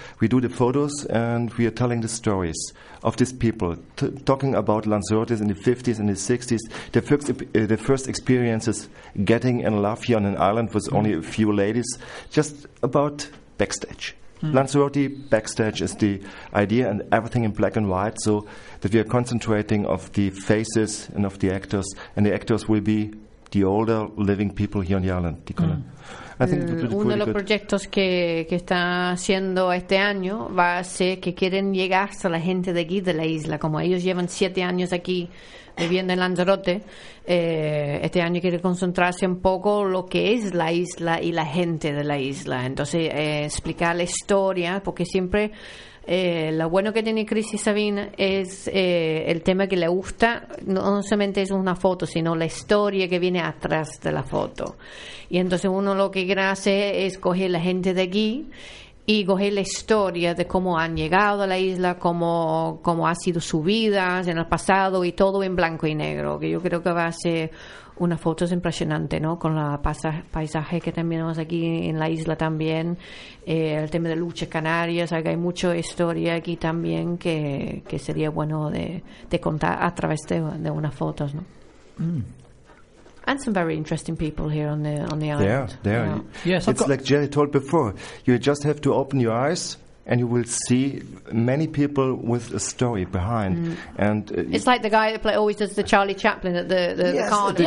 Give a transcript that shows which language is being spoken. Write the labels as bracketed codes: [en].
[en] We do the photos, and we are telling the stories of these people, talking about Lanzarote in the 50s and the 60s, the first experiences getting in love here on an island with only a few ladies, just about backstage. Mm. Lanzarote backstage is the idea, and everything in black and white, so that we are concentrating of the faces and of the actors, and the actors will be the older living people here on the island. Mm. I think [es] uno de los proyectos que está haciendo este año va a ser que quieren llegar a la gente de aquí, de la isla, como ellos llevan 7 años aquí viviendo en Lanzarote. Este año quiere concentrarse un poco lo que es la isla y la gente de la isla, entonces explicar la historia, porque siempre lo bueno que tiene Chris y Sabine es el tema que le gusta, no solamente es una foto, sino la historia que viene atrás de la foto. Y entonces uno lo que quiere hacer es coger la gente de aquí y coger la historia de cómo han llegado a la isla, cómo ha sido su vida en el pasado, y todo en blanco y negro, que yo creo que va a ser una foto impresionante, ¿no? Con la paisaje que tenemos aquí en la isla también, el tema de luchas canarias, hay mucha historia aquí también que sería bueno de contar a través de unas fotos, ¿no? Mm. [en] And some very interesting people here on the island. There. Yes, it's like Jerry told before. You just have to open your eyes, and you will see many people with a story behind. Mm. And it's like the guy that always does the Charlie Chaplin at the carnival.